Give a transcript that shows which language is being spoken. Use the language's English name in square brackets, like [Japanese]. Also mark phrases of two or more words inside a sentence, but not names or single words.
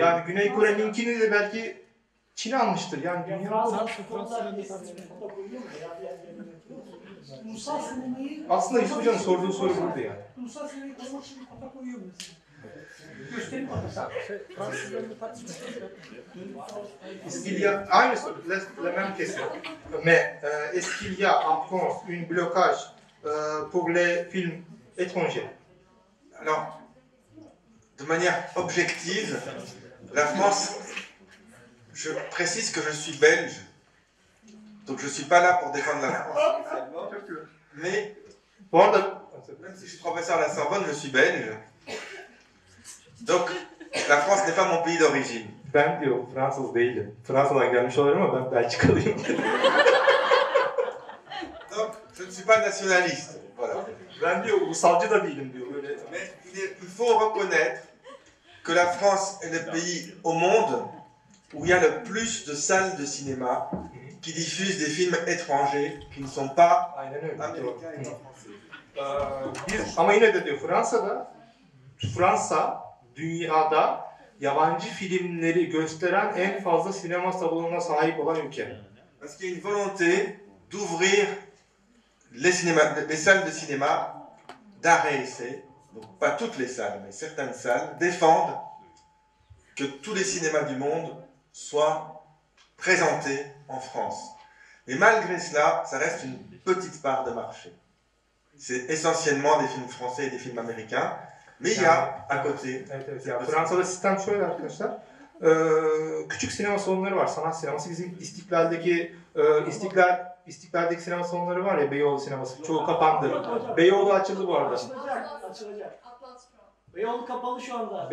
[Turkish] Yani Güney Kore'ninkini de belki Çin almıştır. Yani dünya aslında Yusuf Hoca'nın sorduğu soru buydu yani. Ulusal sinemayı korumak için bir kota koyuyor mu mesela? Gösterim bakın. Fransızların da tartışması yok. [French] Il y a, aynısı, la même question. Mais est-ce qu'il y a en France une blocage pour les films étrangers? Alors, de manière objective, la France, je précise que je suis belge, donc je ne suis pas là pour défendre la France spécialement, mais [Turkish] Bu arada [French] même si je suis professeur à la Sorbonne, je suis belge. Donc, la France n'est pas mon pays d'origine. [Turkish] ben diyor Fransız değilim. Fransa'dan gelmiş olabilirim ama ben Belçikalıyım. [French] Donc, je ne suis pas nationaliste. Voilà. [Turkish] Ben diyor ulusalcı da değilim diyor. Böyle. [French] Mais il faut reconnaître que la France est le pays au monde où il y a le plus de salles de cinéma qui diffusent des films étrangers qui ne sont pas [Turkish] Aynen öyle. [French] américains et pas français. [Turkish] Ama yine de diyor Fransa dünyada yabancı filmleri gösteren en fazla sinema salonuna sahip olan ülke. [French] Parce qu'il y a une volonté d'ouvrir les salles de cinéma d'art et essai, donc pas toutes les salles, mais certaines salles, défendent que tous les cinémas du monde soient présentés en France. Mais malgré cela, ça reste une petite part de marché. C'est essentiellement des films français et des films américains, mais il y a à côté... [Turkish] Evet. Ya, Fransa'da sistem şöyle arkadaşlar. Küçük sinema salonları var. Sanat sineması. Bizim İstiklal'deki sinema salonları var ya, Beyoğlu sineması. Çoğu kapandı. Beyoğlu açıldı bu arada. Açılacak. Atlas şu an. Beyoğlu kapalı şu anda.